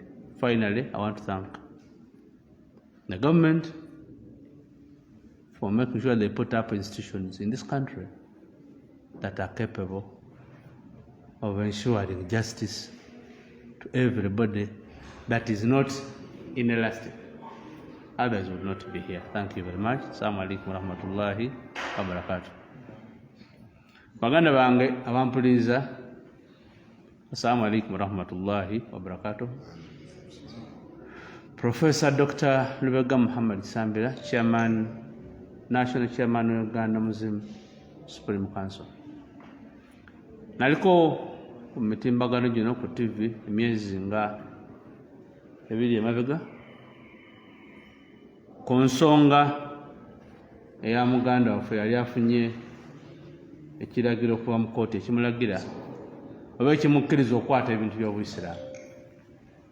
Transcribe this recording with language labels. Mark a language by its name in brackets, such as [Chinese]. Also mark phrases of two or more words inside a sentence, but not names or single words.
[English] Finally, I want to thank the government for making sure they put up institutions in this country that are capable of ensuring justice to everybody that is not inelastic. Others will not be here. Thank you very much. [Arabic] السلام عليكم ورحمة الله وبركاته. [Ganda] Baganda bange abampuliriza, [Arabic] السلام عليكم ورحمة الله وبركاته. [English] Professor Dr. Lubega Muhammad Sambira, National Chairman of Uganda Muslim Supreme Council. [Ganda] Naliko ku mitimbagano gino ku TV emyezi nga ebiri emabega ku nsonga eya muganda waffe yali afunye ekiragiro okuva mu kkooti ekimulagira oba ekimukkiriza okukwata ebintu by'Obuyisiraamu.